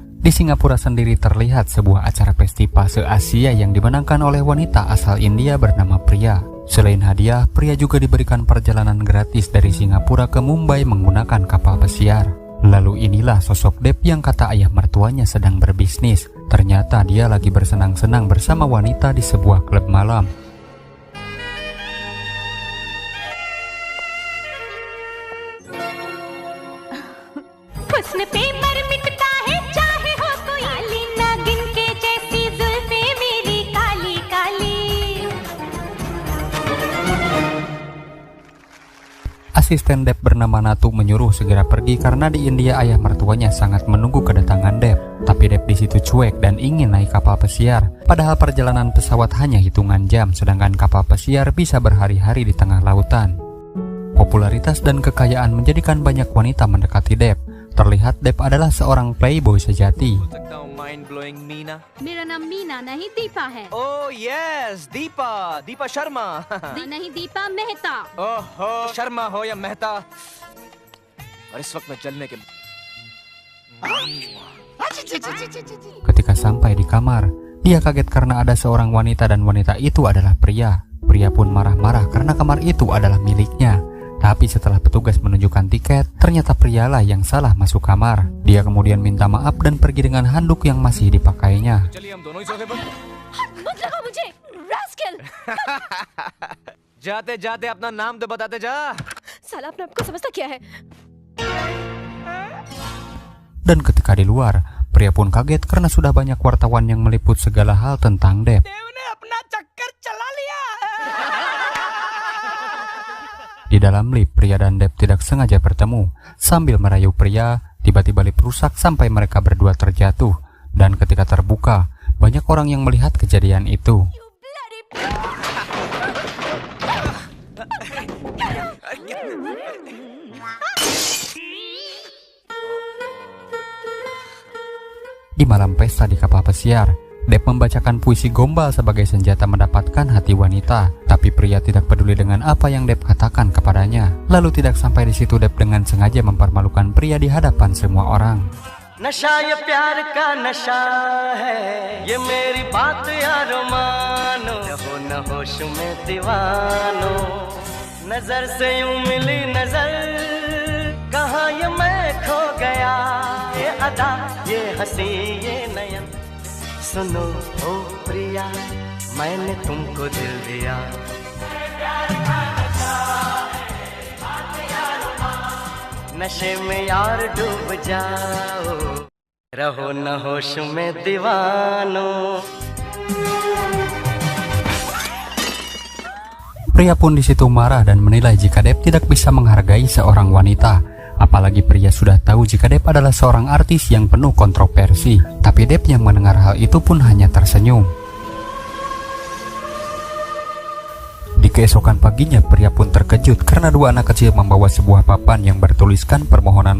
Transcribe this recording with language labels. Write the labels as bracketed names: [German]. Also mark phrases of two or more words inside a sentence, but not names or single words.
[Indonesian] Di Singapura sendiri terlihat sebuah acara festival se-Asia yang dimenangkan oleh wanita asal India bernama Priya. Selain hadiah, Priya juga diberikan perjalanan gratis dari Singapura ke Mumbai menggunakan kapal pesiar. Lalu inilah sosok Deb yang kata ayah mertuanya sedang berbisnis. Ternyata dia lagi bersenang-senang bersama wanita di sebuah klub malam. [Hindi] हुस्न पे मर मिटता है चाहे हो कोई काली नागिन के जैसी जुल्फे मेरी काली काली [Indonesian] Asisten Deb bernama Natu menyuruh segera pergi karena di India ayah mertuanya sangat menunggu kedatangan Deb. Tapi Deb di situ cuek dan ingin naik kapal pesiar. Padahal perjalanan pesawat hanya hitungan jam, sedangkan kapal pesiar bisa berhari-hari di tengah lautan. Popularitas dan kekayaan menjadikan banyak wanita mendekati Deb. Terlihat Deb adalah seorang playboy sejati. [Hindi] सकता हूँ [English] mind blowing [Hindi] मीना मेरा नाम मीना नहीं दीपा है [English] oh yes [Hindi] दीपा दीपा शर्मा नहीं दीपा मेहता ओहो शर्मा हो या मेहता और इस वक्त मैं चलने के [Indonesian] Ketika sampai di kamar, dia kaget karena ada seorang wanita dan wanita itu adalah Priya. Priya pun marah-marah karena kamar itu adalah miliknya. Tapi setelah petugas menunjukkan tiket, ternyata Priyalah yang salah masuk kamar. Dia kemudian minta maaf dan pergi dengan handuk yang masih dipakainya. [Hindi] चलिए हम दोनों ही सोफे पर मत लगाओ मुझे रास्कल जाते जाते अपना नाम तो बताते जा साला अपने आप को समझता क्या है [Indonesian] Dan ketika di luar, Priya pun kaget karena sudah banyak wartawan yang meliput segala hal tentang Deb. [Hindi] देव ने अपना चक्कर चला लिया [Indonesian] Di dalam lift, Priya dan Deb tidak sengaja bertemu. Sambil merayu Priya, tiba-tiba lift rusak sampai mereka berdua terjatuh. Dan ketika terbuka, banyak orang yang melihat kejadian itu. Di malam pesta di kapal pesiar, Deb membacakan puisi gombal sebagai senjata mendapatkan hati wanita. Tapi Priya tidak peduli dengan apa yang Deb katakan kepadanya. Lalu tidak sampai di situ Deb dengan sengaja mempermalukan Priya di hadapan semua orang. [Hindi] नशा ये प्यार का नशा है ये मेरी बात यारो मानो हो न होश में दीवानो नजर से यूं मिली नजर कहाँ ये मैं खो गया ये अदा ये हंसी ये नयन सुनो ओ प्रिया मैंने तुमको दिल दिया नशे में यार डूब जाओ रहो न होश में दीवानो [Indonesian] Priya pun di situ marah dan menilai jika Deb tidak bisa menghargai seorang wanita. Apalagi Priya sudah tahu jika Deb adalah seorang artis yang penuh kontroversi. Tapi Deb yang mendengar hal itu pun hanya tersenyum. Di keesokan paginya, Priya pun terkejut karena dua anak kecil membawa sebuah papan yang bertuliskan permohonan maaf.